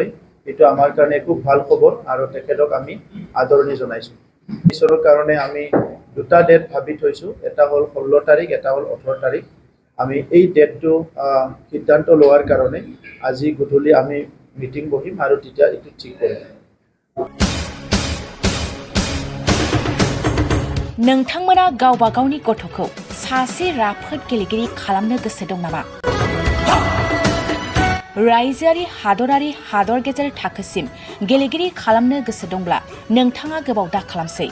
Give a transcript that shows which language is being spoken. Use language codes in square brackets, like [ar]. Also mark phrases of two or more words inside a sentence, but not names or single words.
[as] এইটো আমাৰ কাৰণে খুব ভাল খবৰ আৰু তেখেতক আমি আদৰণি জনাইছোঁ। ঈশ্বৰৰ কাৰণে আমি 2টা ডেট ভাবি থৈছোঁ, এটা হ'ল 16 তাৰিখ, এটা হ'ল 18 তাৰিখ। আমি এই ডেটটো সিদ্ধান্ত লোৱাৰ কাৰণে আজি গধূলি আমি মিটিং বহিম আৰু তেতিয়া এইটো ঠিক কৰিম। [brx] नोंथांमोना गावबा गावनि गथ'खौ सासे राफोद गेलेगिरि खालामनो गोसो दं नामा? रायजोआरि हादरारि हादर गेजेर थाखोसिम गेलेगिरि खालामनो गोसो दंब्ला नोंथाङा गोबाव दा खालामसै।